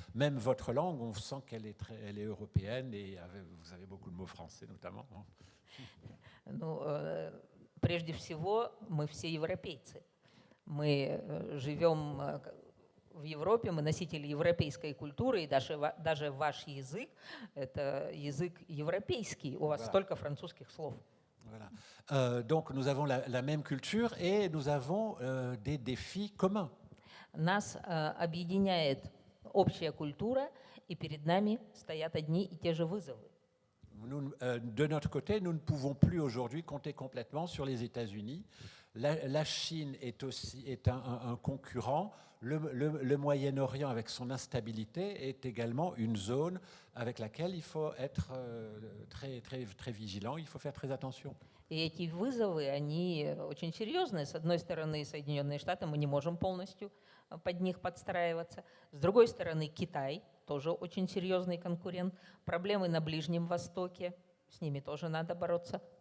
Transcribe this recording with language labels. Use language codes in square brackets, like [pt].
[fr] Même votre langue, on sent qu'elle est européenne et vous avez beaucoup de mots français notamment. [ru] Ну, прежде всего, мы все европейцы. Мы живем в Европе, мы носители европейской культуры, и даже ваш язык – это язык европейский. У вас столько французских слов. [fr] Voilà. Donc nous avons la même culture et nous avons des défis communs. [ru] Нас объединяет общая культура, и перед нами стоят одни и те же вызовы. [fr] De notre côté, nous ne pouvons plus aujourd'hui compter complètement sur les États-Unis. La Chine est un concurrent. Le Moyen-Orient, avec son instabilité, est également une zone avec laquelle il faut être très, très, très vigilant, il faut faire très attention. [ru] И эти вызовы, они очень серьезные. С одной стороны, Соединенные Штаты, мы не можем полностью под них подстраиваться. С другой стороны, Китай, тоже очень серьезный конкурент. Проблемы на Ближнем Востоке, с ними тоже надо бороться.